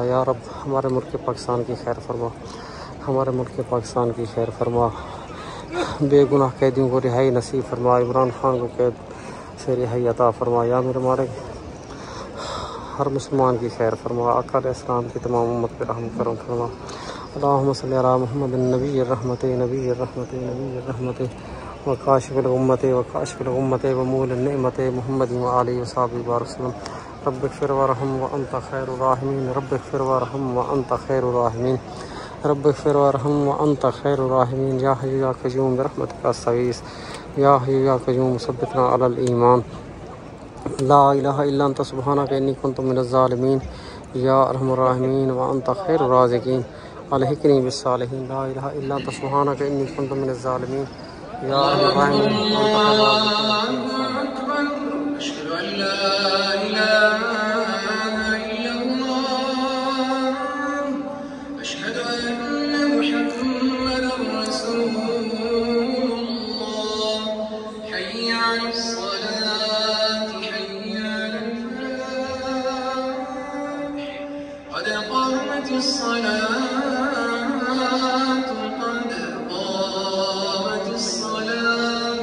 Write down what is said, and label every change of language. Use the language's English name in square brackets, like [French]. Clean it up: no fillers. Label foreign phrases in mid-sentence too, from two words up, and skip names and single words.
[Urdu] یا رب ہمارے ملک پاکستان کی خیر فرما، ہمارے ملک پاکستان کی خیر فرما. بے گناہ قیدیوں کو رہائی نصیب فرما، عمران خان کو قید سے رہائی عطا فرما. یا میرے مالک ہر مسلمان کی خیر فرما. آقا علیہ السلام کی تمام امت پر رحم کرم فرما. [Arabic] اللهم صل على محمد نبي الرحمة وكاشف الأمة ومول النعمة محمد وآله وصحبه وسلم. رب اغفر وارحم وأنت خير الراحمين، رب اغفر وارحم وأنت خير الراحمين، رب اغفر وارحم وأنت خير الراحمين. يا حي يا قيوم برحمتك أستغيث، يا حي يا قيوم ثبتنا على الإيمان. لا إله إلا أنت سبحانك إني كنت من الظالمين. يا أرحم الراحمين وأنت خير الرازقين، ألحقني بالصالحين. لا إله إلا أنت سبحانك إني كنت من الظالمين. يا أرحم الراحمين وأنت خير الرازقين. أشهد أن لا إله إلا الله، أشهد أن محمدا رسول الله. حي على الصلاة حي على الفلاح، قد قامت الصلاة قد قامت الصلاة.